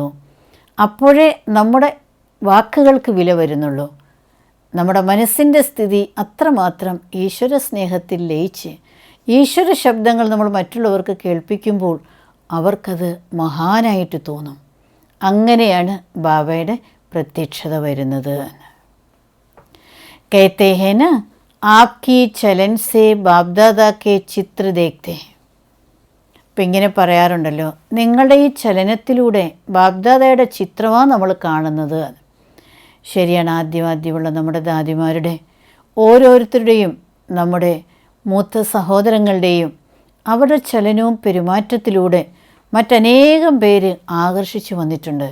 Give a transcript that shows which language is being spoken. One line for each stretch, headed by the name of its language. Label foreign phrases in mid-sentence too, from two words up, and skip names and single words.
Malayalam: അപ്പോഴേ നമ്മുടെ വാക്കുകൾക്ക് വില വരുന്നുള്ളൂ. നമ്മുടെ മനസ്സിൻ്റെ സ്ഥിതി അത്രമാത്രം ഈശ്വര സ്നേഹത്തിൽ ലയിച്ച് ഈശ്വര ശബ്ദങ്ങൾ നമ്മൾ മറ്റുള്ളവർക്ക് കേൾപ്പിക്കുമ്പോൾ അവർക്കത് മഹാനായിട്ട് തോന്നും. അങ്ങനെയാണ് ബാബയുടെ പ്രത്യക്ഷത വരുന്നത്.
Hindi: कहते हैं ना, आपकी चलन से बापदादा के चित्र देखते हैं.
Malayalam: അപ്പം ഇങ്ങനെ പറയാറുണ്ടല്ലോ, നിങ്ങളുടെ ഈ ചലനത്തിലൂടെ ബാപ്ദാദയുടെ ചിത്രമാണ് നമ്മൾ കാണുന്നത്. ശരിയാണ്. ആദ്യമുള്ള നമ്മുടെ ദാദിമാരുടെ ഓരോരുത്തരുടെയും നമ്മുടെ മൂത്ത സഹോദരങ്ങളുടെയും അവരുടെ ചലനവും പെരുമാറ്റത്തിലൂടെ മറ്റനേകം പേര് ആകർഷിച്ചു വന്നിട്ടുണ്ട്.